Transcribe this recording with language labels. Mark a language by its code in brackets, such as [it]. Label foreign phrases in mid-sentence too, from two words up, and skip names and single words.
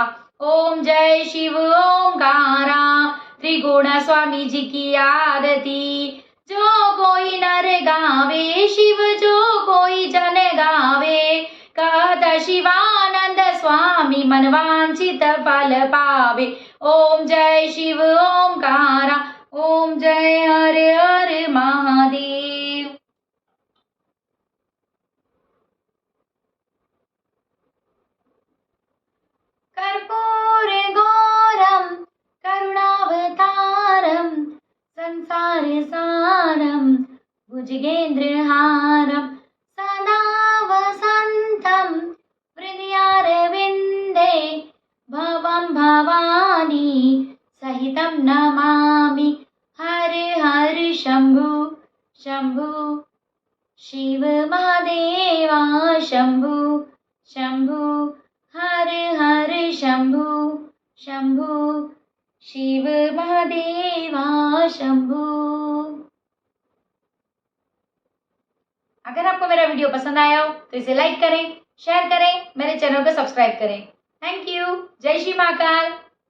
[hi] ओम जय शिव ओंकारा त्रिगुण स्वामी जी की आरती जो कोई नर गावे शिव जो कोई जन गावे कहत शिवानंद स्वामी मनवांचित फल पावे। ओम जय शिव ओंकारा ओम जय हर हर महादेव। [sa] कर्पूर गौरम करुणावतारम संसार सारम भुजगेन्द्रहारम सदा वसंतम हृदयारविंदे भवं भवानी सहितं नमामि। [hi] हर हर शंभु शंभु शिव महादेवा शंभु शंभु हर हर शंभु शंभु शिव महादेवा शंभु। अगर आपको मेरा वीडियो पसंद आया हो तो इसे लाइक करें, शेयर करें, मेरे चैनल को सब्सक्राइब करें। [en] Thank you. [hi] जय श्री महाकाल।